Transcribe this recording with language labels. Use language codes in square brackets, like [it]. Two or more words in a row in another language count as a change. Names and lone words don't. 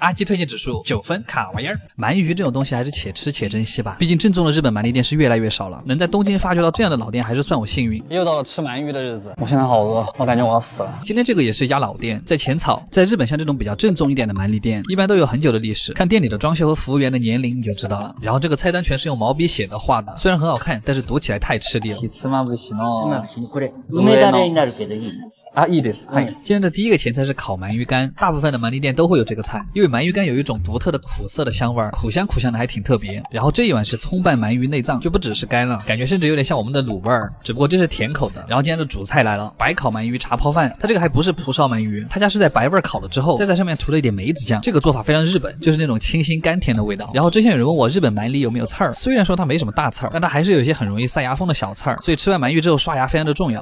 [zh] 阿基推荐指数9分，卡玩意儿。鳗鱼这种东西还是且吃且珍惜吧，毕竟正宗的日本鳗鱼店是越来越少了，能在东京发掘到这样的老店，还是算我幸运。又到了吃鳗鱼的日子，我现在好饿，我感觉我要死了。今天这个也是一家老店，在浅草。在日本像这种比较正宗一点的鳗鱼店一般都有很久的历史，看店里的装修和服务员的年龄你就知道了。然后这个菜单全是用毛笔写的画的，虽然很好看，但是读起来太吃力了。 [ja] ひつまぶしのこれ梅だれになるけどいい。啊，いいです。はい。 [zh] 今天的第一个前菜是烤鳗鱼干，大部分的鳗鱼店都会有这个菜，因为鳗鱼干有一种独特的苦涩的香味，苦香的还挺特别。然后这一碗是葱拌鳗鱼内脏，就不只是干了，感觉甚至有点像我们的卤味儿，只不过这是甜口的。然后今天的主菜来了，白烤鳗鱼茶泡饭，它这个还不是蒲烧鳗鱼，它家是在白味烤了之后，再在上面涂了一点梅子酱，这个做法非常日本，就是那种清新甘甜的味道。然后之前有人问我日本鳗里有没有刺儿，虽然说它没什么大刺儿，但它还是有一些很容易塞牙缝的小刺儿，所以吃完鳗鱼之后刷牙非常的重要。